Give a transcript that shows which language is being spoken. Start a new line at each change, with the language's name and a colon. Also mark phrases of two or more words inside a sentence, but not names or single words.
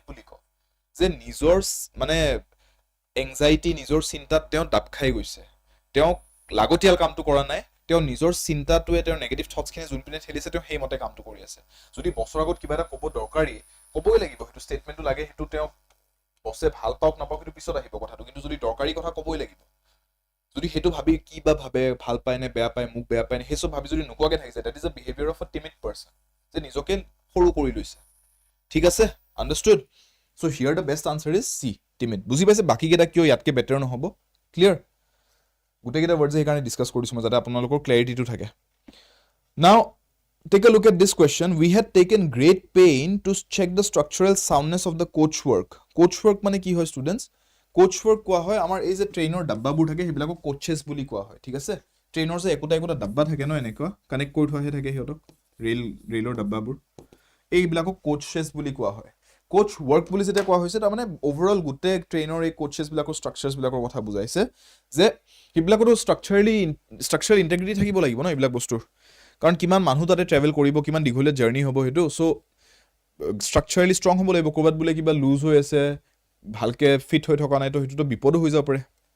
Assamese: বুলি কওঁ যে নিজৰ মানে এংজাইটি নিজৰ চিন্তাত তেওঁ দাব খাই গৈছে তেওঁ লাগতিয়াল কামটো কৰা নাই তেওঁ নিজৰ চিন্তাটোৱে তেওঁৰ
English: negative thoughts
Assamese: যোনপিনে ঠেলিছে তেওঁ সেই মতে কামটো কৰি আছে যদি বছৰ আগত কিবা এটা ক'ব দৰকাৰী ক'বই লাগিব হেতু ষ্টেটমেন্টটো লাগে হেতু তেওঁ বছে ভাল পাওক নাপাওক হেতু পিছত আহিব কথাটো কিন্তু যদি দৰকাৰী কথা ক'বই লাগিব যদি হেতু ভাবি কিবা ভাবে ভাল পায় নে বেয়া পায় মোক বেয়া পায় নে হেসব ভাবি যদি নোকোৱাকে থাকিছে
English: that is a behaviour of a timid person
Assamese: যে নিজকে সৰু কৰি লৈছে ঠিক আছে
English: understood so here the best answer is C timid
Assamese: বুজি পাইছে বাকি কেইটা কিয় ইয়াতকে বেটাৰ নহব ক্লিয়াৰ গোটেইকেইটা ৱৰ্ডছ সেইকাৰণে ডিছকাছ কৰিছোঁ মই যাতে আপোনালোকৰ ক্লেৰিটিটো থাকে নাও
English: take a look at this question we had taken great pain to check the structural soundness of the coach work
Assamese: মানে কি হয়
English: students coach work
Assamese: কোৱা হয় আমাৰ এই যে ট্ৰেইনৰ ডাব্বাবোৰ থাকে সেইবিলাকক কোচেছ বুলি কোৱা হয় ঠিক আছে ট্ৰেইনৰ যে একোটা একোটা ডাব্বা থাকে ন এনেকুৱা কানেক্ট কৰি থোৱাহে থাকে সিহঁতক ৰেলৰ ডাব্বাবোৰ এইবিলাকক কোচেছ বুলি কোৱা হয়
English: coach work
Assamese: বুলি যেটা কোৱা হৈছে তাৰ মানে ওভাৰঅল গুটে ট্ৰেইনৰ এই কোচেছ বিলাকৰ স্ট্ৰাকচাৰছ বিলাকৰ কথা বুজাইছে যে হিবিলাকটো
English: structural integrity
Assamese: থাকিব লাগিব ন এইবিলাক বস্তুৰ কাৰণ কিমান মানুহ তাতে ট্ৰেভেল কৰিব কিমান দীঘলীয়া জাৰ্নি হ'ব হেতু
English: so structurally strong
Assamese: হ'ব লাগিব কৰবাত বুলে কিবা লুজ হৈ আছে ভালকে ফিট হৈ থকা নাই তো হেতুটো বিপদ হৈ যাব পাৰে